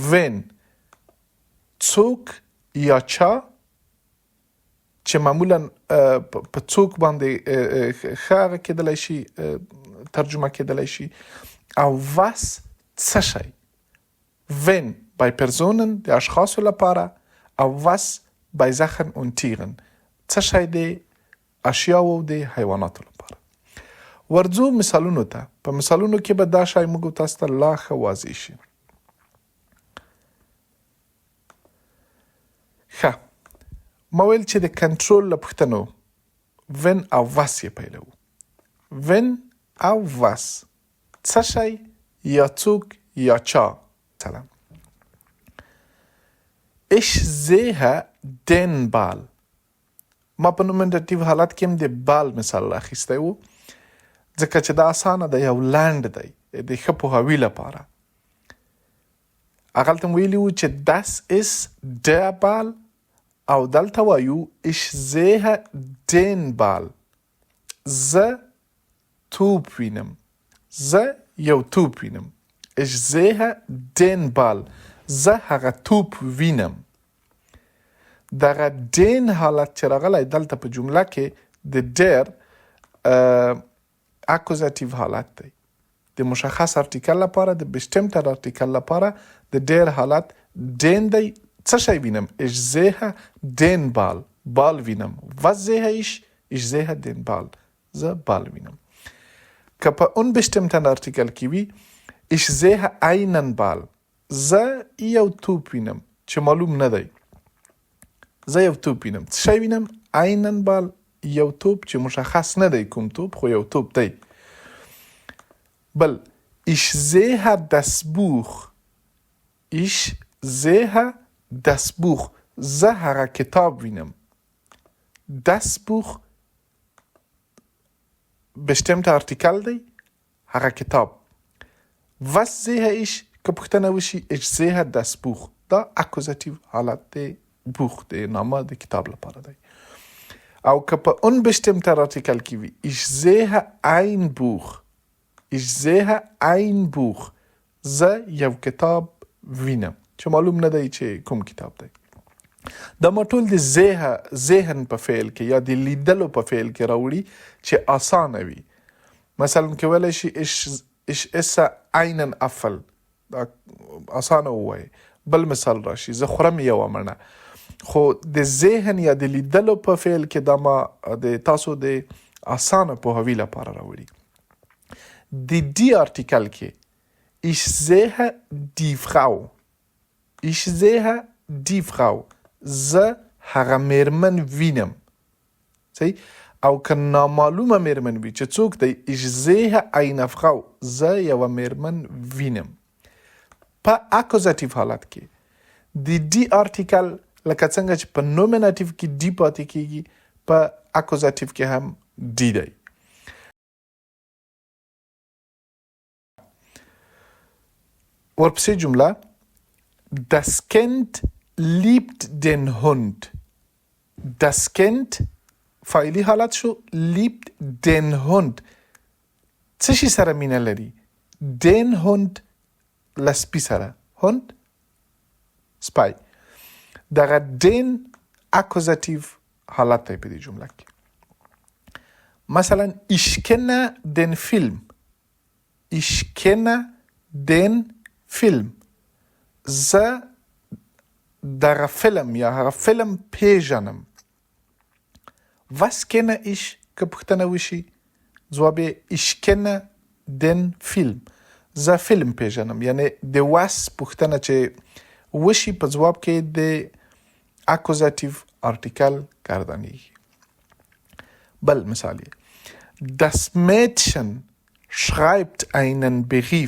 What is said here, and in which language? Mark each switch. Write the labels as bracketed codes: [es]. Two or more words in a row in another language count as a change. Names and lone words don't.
[ps] وین، څوک یا چا چې معمولا په څوک باندې ښه هغه کېدلی شي ترجمه کېدلی شي، او was څه شی. وین [de] bei Personen [ps] د اشخاصو لپاره او [de] was bei Sachen und Tieren [ps] څه شی د اشیاو د حیواناتو لپاره. ورځو مثالونو ته. په مثالونو کې به دا شی موږ تاسو ته لا ښه واضح شي. ښه، ما ویل چې د کنټرول له پوښتنو وین او was یې پیلوو. وین او was څه شی یا څوک یا چا. [de] مثلا ich sehe den Ball. [ps] ما په نومیناتیو حالت کې هم د بال مثال راخیستی و ځکه چې دا اسانه ده، یو لنډ دی د ښه پوهاوي لپاره. هغلته ویلي وو چې [de] das ist der Ball [ps] او دلته وایو [de] ich sehe den Ball. [ps] زه توپ وینم، زه یو توپ وینم. [de] ich sehe den Ball. [ps] زه هغه توپ وینم. دغه دین حالت چې راغلی دلته په جمله کې د ډیر اکوزاتیو حالت دی. د مشخص ارتیکل لپاره د بشتمتر ارتیکل لپاره د ډیر حالت دین دی. څه شی وینم؟ [de] ich sehe den Ball. [ps] بال وینم. [de] was sehe ich؟ ich sehe den Ball. [ps] زه بال وینم. که په unbestimmten ارتیکل کې وي [de] ich sehe einen Ball. [ps] زه یو توپ وینم چې معلوم نه دی. زه یو توپ وینم. څه شی وینم؟ [de] einen Ball. [ps] یو توپ چې مشخص نه دی کوم توپ، خو یو توپ دی. [de] بل ich sehe das Buch. ich sehe das Buch. [ps] زه هغه کتاب وینم. [de] das Buch bestimmte artikel [ps] دی، هغه کتاب. [de] was sehe ich [ps] که پوښتنه وشي [de] ich sehe das Buch. [ps] دا اکوزاتیو حالت دی. بوخ د نامه د کتاب لپاره دی. او که په [de] unbestimmter artikel [ps] کې وي [de] ich sehe ein Buch. ich sehe ein Buch. [ps] زه یو کتاب وینم چې معلوم نه دی چې کوم کتاب دی. دا ما ټول د ذهن په فعل کې یا د لیدلو په فعل کې راوړي چې اسانه وي. مثلا کولی شي [de] ich esse einen Apfel. [ps] دا اسانه ووایي. بل مثال راشي زه خورم یوه مڼه. خو د ذهن یا د لیدلو په فعل کې دا ما د تاسو د اسانه پوهاوي لپاره راوړي. د دی ارتیکل کې [de] ich sehe die Frau. ich sehe die Frau. [ps] زه هغه میرمن وینم. صحیح؟ او که نامعلومه میرمن وي چې څوک دی [de] ich sehe eine Frau [ps] زه یوه میرمن وینم په اکوزاتیو حالت کې د ډي آرټیکل لکه څنګه چې په نومیناتیو کې ډي پاتې کیږي په اکوزاتیو کې هم ډي دی. ورپسې جمله [de] Das Kind liebt den Hund. Das Kind [ps] فعلی حالت شو [de] liebt den Hund. [ps] څه شي سره مینه لري؟ [de] den Hund [ps] له سپي سره. Hund سپی. دغه den اکوزاتیو حالت دی په دې جمله کې. [de] مثلا ich kenne den Film. Ich kenne den Film. [ps] زه دغه فلم یا هغه فلم پیژنم. [de] Was kenne ich [ps] که پوښتنه وشي ځواب [de] ich kenne den Film. [ps] زه فلم پیژنم یعنی د was پوښتنه چې وشي په ځواب کې د اکوزاتیو آرټیکل ګردانیږي. بل مثال [de] Das Mädchen schreibt einen Brief.